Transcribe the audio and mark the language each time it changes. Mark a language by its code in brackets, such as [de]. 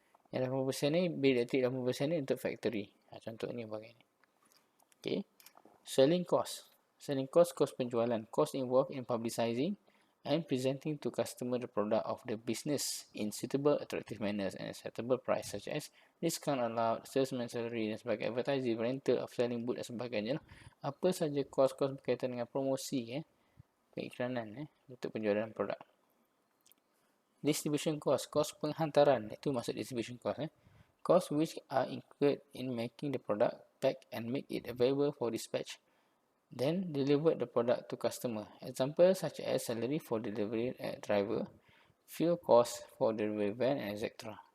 [ms] Yang 80% ni, bil elektrik 80% ni untuk factory. Contoh ni bahagian ni. Okay. Selling cost. Selling cost, cost penjualan. [en] Cost involved in publicizing and presenting to customer the product of the business in suitable, attractive manners and acceptable price, such as discount allowed, salesman salary [ms] dan sebagainya, [en] advertising, rental of selling booth dan sebagainya. [ms] Apa saja kos-kos berkaitan dengan promosi, periklanan, untuk penjualan produk. Distribution cost, kos penghantaran, itu masuk distribution cost. [en] Cost which are incurred in making the product, pack and make it available for dispatch. Then deliver the product to customer. Example such as salary for delivery driver, fuel cost for delivery van, etc.